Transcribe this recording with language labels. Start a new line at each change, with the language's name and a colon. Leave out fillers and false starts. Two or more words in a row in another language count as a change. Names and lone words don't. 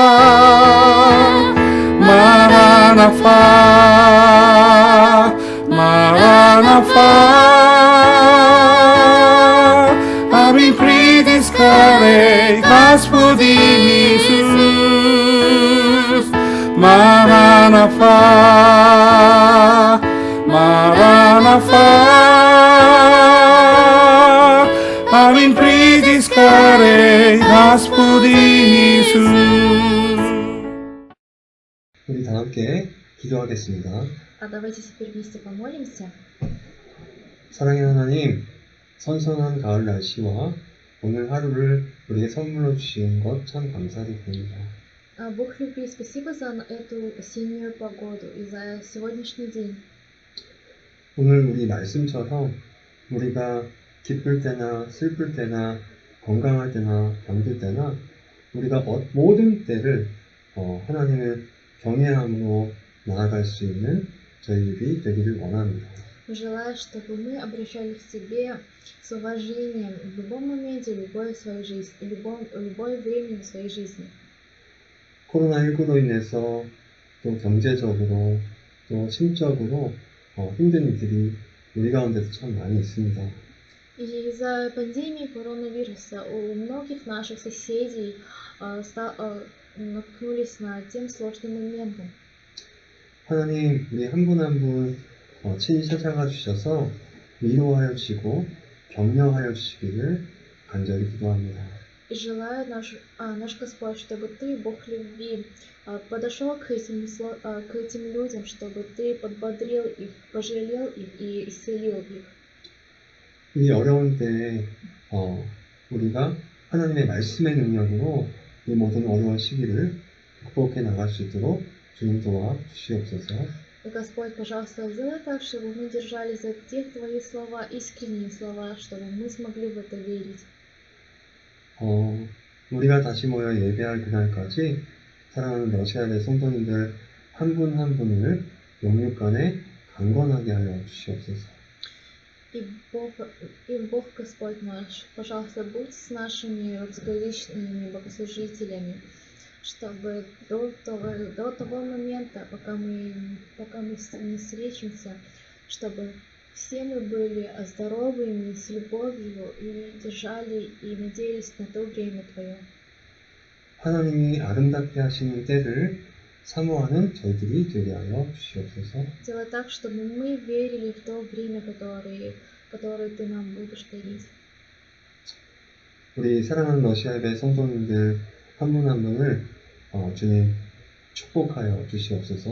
Russian: Маранатha, Маранатha, аминь приди скорей, Господи Иисус. Маранатha, Маранатha, аминь приди скорей, Господи Иисус.
Korean: 우리 다 함께 기도하겠습니다.
Russian: А давайте теперь вместе помолимся.
Korean: 사랑의 하나님, 선선한 가을 날씨와 오늘 하루를 우리에게 선물로 주신 것 참 감사드립니다.
Russian: Бог любви, спасибо за эту осеннюю погоду и за сегодняшний день.
Korean: 오늘 우리 말씀처럼 우리가 기쁠 때나 슬플 때나 건강할 때나 병들 때나 우리가 모든 때를 하나님을 경외함으로 나아갈 수 있는 저희들이 되기를 원합니다.
Russian: Желаю, чтобы мы обращались к Тебе с уважением в любом моменте, любой своей жизни, любое время в своей жизни.
Korean: 코로나19로 인해서 또 경제적으로 또 심적으로 힘든 일들이 우리 가운데도 참 많이 있습니다.
Russian: И из-за пандемии коронавируса у многих наших соседей наткнулись на тем сложным моментом.
Korean: 하나님, 우리 한 분 한 분 친히 찾아가 주셔서 위로하여 주시고 격려하여 주시기를 간절히 기도합니다.
Russian: И желаю наш Господь, чтобы Ты, Бог любви, подошел к этим людям, чтобы Ты подбодрил их, пожалел их и исцелил их.
Korean: 이 어려운 때에 우리가 하나님의 말씀의 능력으로 이 모든 어려운 시기를 극복해 나갈 수 있도록 주님 도와 주시옵소서.
Russian: И, Господь, пожалуйста, сделай так, чтобы мы держались за те Твои слова, искренние слова, чтобы мы смогли в это верить.
Korean: 우리가 다시 모여 예배할 그날까지 사랑하는 러시아의 성도님들 한 분 한 분을 영육간에 강건하게 하여 주시옵소서.
Russian: И Бог, Господь наш, пожалуйста, будь с нашими русскоязычными богослужителями, чтобы до того момента, пока мы не встретимся, чтобы все мы были здоровыми, с любовью и держали и надеялись на то время Твое.
Korean: 하나님이 아름답게 하시는 때를 사모하는 저희들이 되게 하여 주시옵소서.
Russian: Сделай так, чтобы мы верили в то время, которое Ты нам будешь дарить.
Korean: 우리 사랑하는 러시아의 성도님들 한 분 한 분을 주님 축복하여 주시옵소서.